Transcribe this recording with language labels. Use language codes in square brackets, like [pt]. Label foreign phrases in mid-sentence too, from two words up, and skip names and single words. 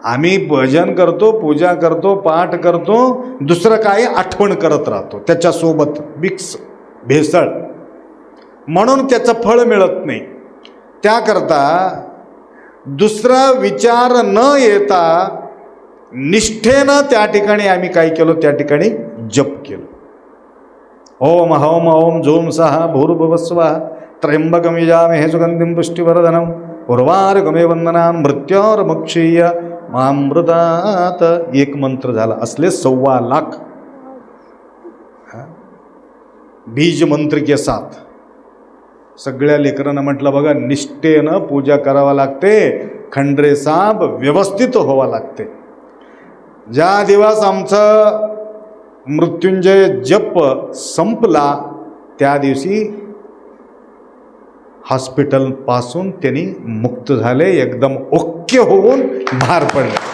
[mr] आम्ही भजन करतो, पूजा करतो, पाठ करतो, दुसरं काही आठवण करत राहतो त्याच्यासोबत मिक्स भेसळ, म्हणून त्याचं फळ मिळत नाही. त्याकरता दुसरा विचार न येता निष्ठेनं त्या ठिकाणी आम्ही काय केलो, त्या ठिकाणी जप केलो. [sa] ओम हौम ओम झूम सहा भूर्भुवस्वः त्र्यंबकं यजामहे सुगंधिं पुष्टिवर्धनम् उर्वारुकमे वंदनान् मृत्योर्मुक्षीय मामृतात. [mr] एक मंत्र झाला. असले 1.25 लाख बीज [hi] मंत्र के साथ [mr] सगळ्या लेकरांना म्हटलं बघा, निष्ठेनं पूजा करावा लागते, खंडरे साप व्यवस्थित व्हावा लागते. ज्या दिवस आमचं मृत्युंजय जप संपला त्या दिवशी हॉस्पिटलपासून त्यांनी मुक्त झाले, एकदम ओके होऊन बाहेर पडले.